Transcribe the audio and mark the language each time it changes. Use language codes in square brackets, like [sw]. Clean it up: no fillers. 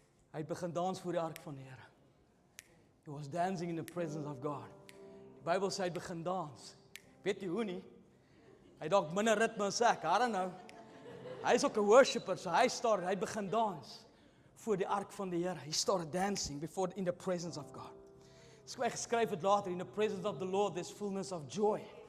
[af] Hy het begin dans voor die ark van die Here. [en] He was dancing in the presence of God. [af] Die Bybel sê hy het begin dans. Weet jy hoe nie? Hy dalk minder ritme as ek, [en] I don't know. [af] Hy is ook 'n worshipper, so hy begin dans voor die ark van die Here. [en] He started dancing in the presence of God. [af] Hy geskryf het later, [en] in the presence of the Lord there's fullness of joy.